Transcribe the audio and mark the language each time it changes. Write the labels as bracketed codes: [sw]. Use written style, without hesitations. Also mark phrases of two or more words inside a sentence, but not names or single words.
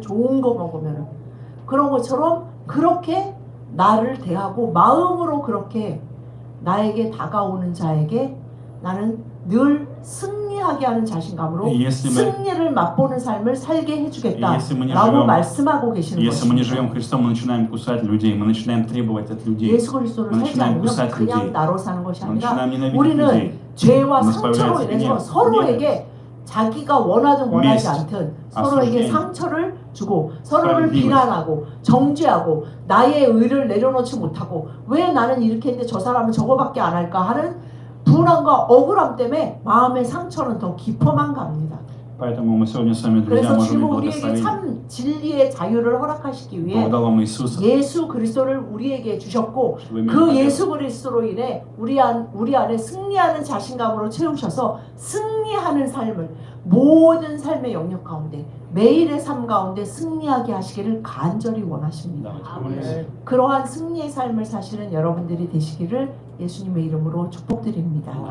[ko] 좋은 거 먹으면은 그런 것처럼 그렇게 나를 대하고 마음으로 그렇게 나에게 다가오는 자에게 나는 늘 승리하게 하는 자신감으로 [ru] Если мы, [ko] 승리를 맛보는 삶을 살게 해주겠다 [ru] если мы не [ko] 라고 [ru] живем, [ko] 말씀하고 계시는 [ru] если мы не [ko] 것입니다. [ru] живем Христом, мы начинаем кусать людей, мы начинаем требовать от людей, [ko] 예수 그리스도를 [ru] мы [ko] 살지 [ru] начинаем [ko] 않으면 [ru] кусать [ko] 그냥 [ru] людей, [ko] 나로 사는 것이 [ru] мы [ko] 아니라 [ru] начинаем ненавидеть [ko] 우리는 [ru] людей. [ko] 죄와 [ru] у нас [ko] 상처로 [ru] появляется [ko] 인해서 [ru] гнев, [ko] 서로에게 자기가 원하든 원하지 [ru] месть, [ko] 않든 서로에게 [ru] осуждение, [ko] 상처를 주고 서로를 [ru] справедливость. [ko] 비난하고 정죄하고 나의 의를 내려놓지 못하고 왜 나는 이렇게 했는데 저 사람은 저거밖에 안 할까 하는 불안과 억울함 때문에 마음의 상처는 더 깊어만 갑니다. [ru] Поэтому мы сегодня с вами, друзья, [ko] 그래서 [ru] можем [ko] 주님은 [ru] быть [ko] 우리에게 [ru] благословения. [ko] 참 진리의 자유를 허락하시기 위해 [ru] Бог дал вам Иисуса, [ko] 예수 그리스도를 우리에게 주셨고 [ru] чтобы имели [ko] 그 [ru] победу. [ko] 예수 그리스도로 인해 우리 안에 승리하는 자신감으로 채우셔서 승리하는 삶을 모든 삶의 영역 가운데 매일의 삶 가운데 승리하게 하시기를 간절히 원하십니다. [ru] Давайте помолимся. [ko] 그러한 승리의 삶을 사시는 여러분들이 되시기를 예수님의 이름으로 축복드립니다.